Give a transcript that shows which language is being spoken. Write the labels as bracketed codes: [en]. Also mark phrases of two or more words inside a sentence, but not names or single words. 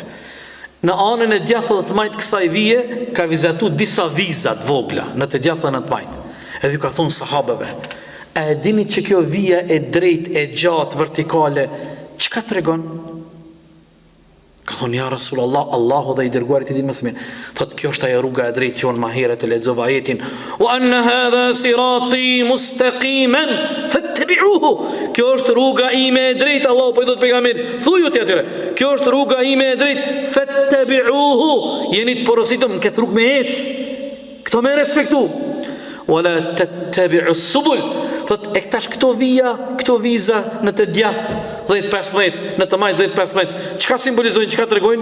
[sq] Në anën e djathtë dhe të majtë kësaj vije ka vizatu disa vizat vogla në të djathtë dhe të majtë. Edhe ju ka thonë sahabeve, a e dini që kjo vija e drejt e gjatë vertikale çka tregon? Ka thonë [ar] يا رسول الله, [sq] Allahu dhe i dërguarit i dinë më së miri. Thotë kjo është ajo rruga e drejtë që unë më herët e lexova ajetin. [ar] وأن هذا صراطي مستقيما فاتبعوه. [sq] Kjo është rruga ime e drejtë, Allahu po i thotë pejgamberit. Thuju ti atyre, kjo është rruga ime e drejtë, fattabi'uhu. Jeni të porositur në këtë rrugë me ecë. Këto me respektu. [ar] ولا تتبعوا السبل. [sq] Thotë e këtash këto viza në të djathtë 10-15, në të majtë 10-15, çka simbolizojnë, çka tregojnë?